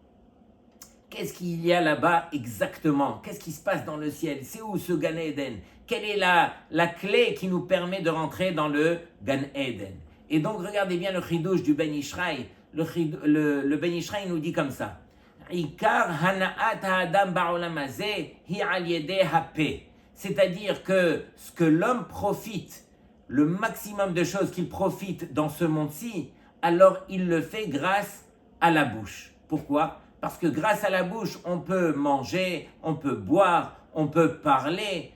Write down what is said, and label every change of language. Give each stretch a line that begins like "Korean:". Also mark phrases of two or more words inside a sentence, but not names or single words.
French: Qu'est-ce qu'il y a là-bas exactement? Qu'est-ce qui se passe dans le ciel? C'est où ce Gan Eden? Quelle est la clé qui nous permet de rentrer dans le Gan Eden? Et donc regardez bien le chidouche du Ben Ishraï. Le Ben Ishraï nous dit comme ça.
Hebrew: עיקר הנאת האדם בעולם הזה היא על ידי הפה.
French: C'est-à-dire que ce que l'homme profite, le maximum de choses qu'il profite dans ce monde-ci, alors il le fait grâce à la bouche. Pourquoi? Parce que grâce à la bouche, on peut manger, on peut boire, on peut parler.